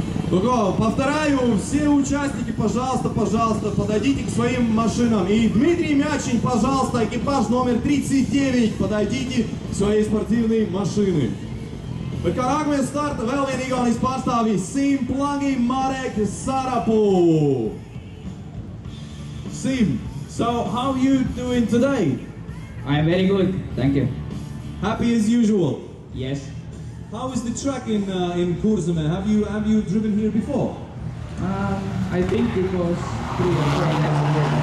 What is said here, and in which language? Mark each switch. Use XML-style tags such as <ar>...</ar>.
<ru>Повторяю, все участники, пожалуйста, подойдите к своим машинам. И Дмитрий Мячин, пожалуйста, экипаж номер 39, подойдите к своей спортивной машине.</ru> <lv>Bet kā nākamais starta vēl viena Igaunijas pārstāvji Sim Plagi Marek Sarapu.</lv> <en>Sim, so how are you doing today? I am very good, thank you. Happy as usual. Yes. How is the track in Kurzeme? Have you driven here before? I think it was 3 or 4 years ago.</en>